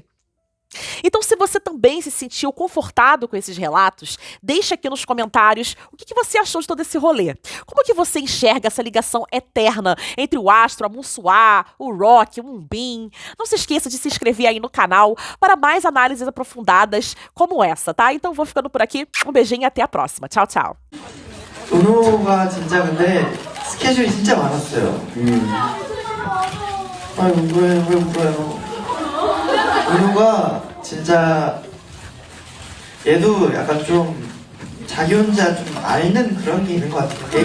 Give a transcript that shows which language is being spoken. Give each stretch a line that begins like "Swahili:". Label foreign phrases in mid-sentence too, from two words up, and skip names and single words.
Portuguese: Então, se você também se sentiu confortado com esses relatos, deixa aqui nos comentários o que você achou de todo esse rolê. Como que você enxerga essa ligação eterna entre o astro, a Monsuá, o Rock, o Moonbin? Não se esqueça de se inscrever aí no canal para mais análises aprofundadas como essa, tá? Então, vou ficando por aqui. Um beijinho e até a próxima. Tchau, tchau.
Korean: 은호가 진짜 근데 스케줄이 진짜 많았어요. 아이고 왜 울어요? 은호가 진짜 얘도 약간 좀 자기 혼자 좀 앓는 그런 게 있는 것 같아요.